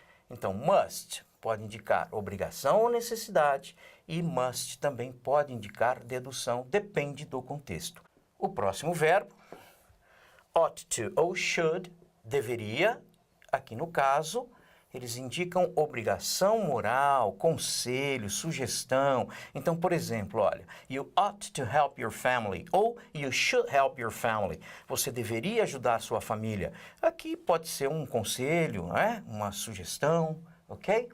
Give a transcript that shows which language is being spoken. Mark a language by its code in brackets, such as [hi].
[pt] Então, must pode indicar obrigação ou necessidade e must também pode indicar dedução, depende do contexto. O próximo verbo, ought to ou should, deveria, aqui no caso, eles indicam obrigação moral, conselho, sugestão. Então, por exemplo, olha, [en] you ought to help your family ou you should help your family. [pt] Você deveria ajudar sua família. Aqui pode ser um conselho, uma sugestão, ok?